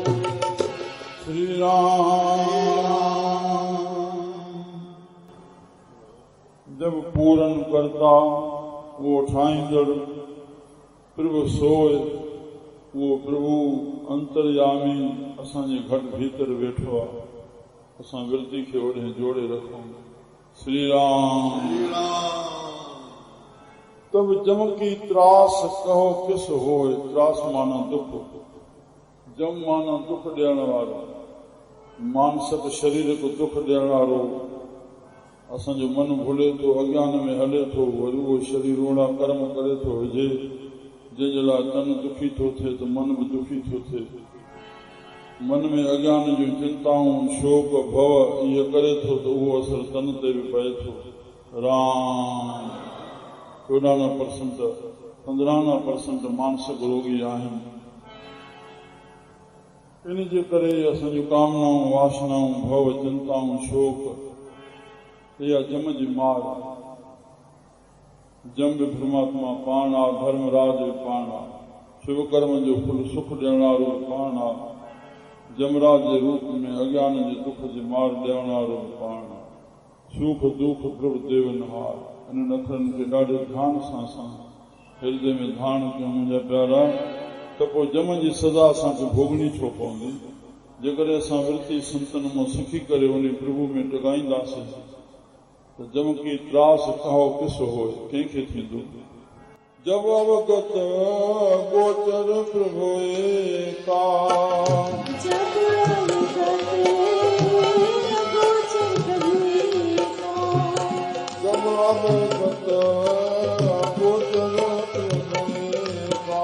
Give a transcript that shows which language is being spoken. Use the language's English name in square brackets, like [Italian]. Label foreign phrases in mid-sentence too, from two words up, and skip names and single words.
[Sindhi] श्री राम। [Hindi] जब पूरन करता वो ठाईंदड़ प्रभु सोए। [Sindhi] वो प्रभु अंतर्यामी असांजे घट भीतर वेठो आहे। असां विरती खे ओॾे जोड़े रखूं। श्री राम। [Hindi] तब जमकी त्रास कहो किस होए। [Sindhi] त्रास माना दुख। जम माना दुख ॾियण वारो। मानसिक शरीर को दुख ॾियण वारो। असांजो मन भुले थो, अज्ञान में हले थो, वरी उहो शरीर ओड़ा कर्म करे थो हुजे जंहिंजे लाइ तन दुखी थो थिए त मन बि दुखी थो थिए। मन में अज्ञान जूं चिंताऊं, शोक, भव इहे करे थो त उहो असर तन ते बि पए थो। राम। 14% 15% मानसिक रोगी आहिनि। इन जे करे असांजूं कामनाऊं, वासनाऊं, भव, चिंताऊं, शोक इहा जम जी मार। जम बि परमात्मा पाण आहे, धर्मराज बि पाण आहे, शुभ कर्म जो फल सुख ॾियण वारो बि पाण आहे, जमराज जे रूप में अज्ञान जे दुख जी मार ॾियण वारो बि पाण आहे। [Hindi] सुख दुख प्रभु देवनहार। [Sindhi] इन अखरनि खे ॾाढे ध्यान सां असां हृदय में ध्यान कयूं मुंहिंजा प्यारा। त पोइ जम जी सज़ा असांखे भोगणी छो पवंदी? जेकॾहिं असां विरती संतनि मां सिखी करे उन प्रभु में टिकाईंदासीं त [Hindi] जम की त्रास कहो किस होए, [Sindhi] कंहिंखे थींदो? [Hindi] जब अवगत गोचर प्रभु का। जब अवगत गोचर प्रभु का। जब अवगत गोचर प्रभु का।